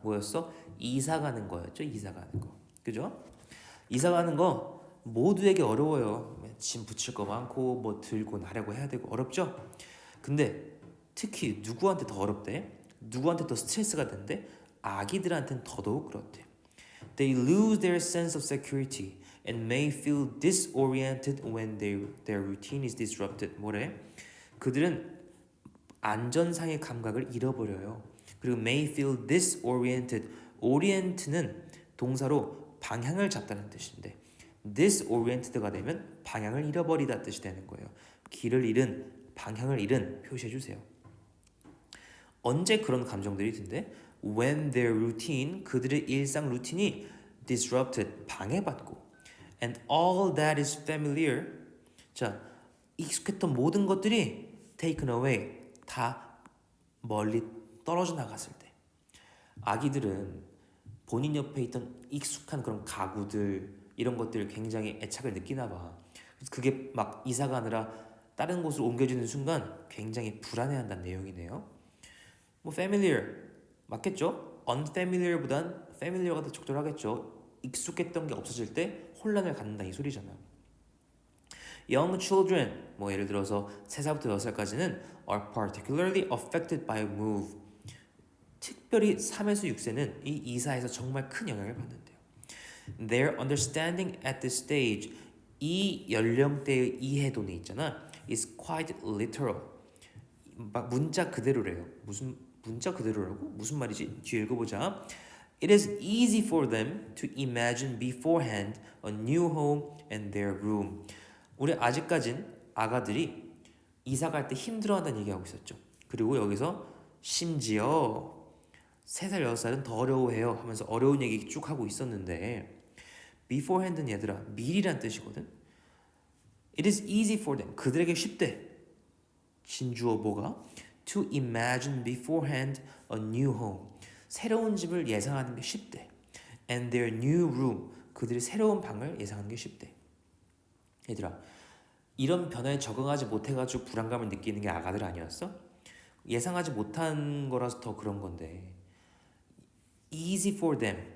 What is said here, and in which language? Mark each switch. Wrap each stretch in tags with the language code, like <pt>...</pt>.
<ko>뭐였어? 이사 가는 거였죠. 이사 가는 거. 그죠? 이사 가는 거 모두에게 어려워요. 짐 붙일 거 많고 뭐 들고 나려고 해야 되고 어렵죠? 근데 특히 누구한테 더 어렵대? 누구한테 더 스트레스가 된대? 아기들한테는 더더욱 그렇대.</ko> <en>They lose their sense of security and may feel disoriented when their routine is disrupted.</en> <ko>뭐래? 그들은 안전상의 감각을 잃어버려요.</ko> <en>그리고 may feel disoriented.</en> <ko>orient는 동사로 방향을 잡다는 뜻인데 disoriented가 되면 방향을 잃어버리다 뜻이 되는 거예요. 길을 잃은, 방향을 잃은 표시해 주세요. 언제 그런 감정들이 든대?</ko> <en>When their routine,</en> <ko>그들의 일상 루틴이 disrupted, 방해받고</ko> <en>and all that is familiar,</en> <ko>자, 익숙했던 모든 것들이</ko> <en>taken away,</en> <ko>다 멀리 떨어져 나갔을 때 아기들은 본인 옆에 있던 익숙한 그런 가구들 이런 것들 굉장히 애착을 느끼나 봐. 그게 막 이사 가느라 다른 곳으로 옮겨지는 순간 굉장히 불안해한다는 내용이네요. 뭐 familiar 맞겠죠? unfamiliar보단 familiar가 더 적절하겠죠. 익숙했던 게 없어질 때 혼란을 갖는다 이 소리잖아.</ko> <en>Young children</en> <ko>뭐 예를 들어서 3살부터 6살까지는</ko> <en>are particularly affected by move.</en> <ko>특별히 3에서 6세는 이 이사에서 정말 큰 영향을 받는데요.</ko> <en>Their understanding at this stage,</en> <ko>이 연령대의 이해도는 있잖아,</ko> <en>is quite literal.</en> <ko>막 문자 그대로래요. 무슨 문자 그대로라고? 무슨 말이지? 뒤에 읽어보자.</ko> <en>It is easy for them to imagine beforehand a new home and their room.</en> <ko>우리 아직까진 아가들이 이사 갈 때 힘들어한다는 얘기하고 있었죠. 그리고 여기서 심지어 3살, 6살은 더 어려워해요 하면서 어려운 얘기 쭉 하고 있었는데 beforehand는 얘들아 미리란 뜻이거든.</ko> <en>It is easy for them.</en> <ko>그들에게 쉽대. 진주어 뭐가?</ko> <en>To imagine beforehand a new home.</en> <ko>새로운 집을 예상하는 게 쉽대.</ko> <en>And their new room.</en> <ko>그들이 새로운 방을 예상하는 게 쉽대. 얘들아, 이런 변화에 적응하지 못해가지고 불안감을 느끼는 게 아가들 아니었어? 예상하지 못한 거라서 더 그런 건데</ko> <en>easy for them.</en>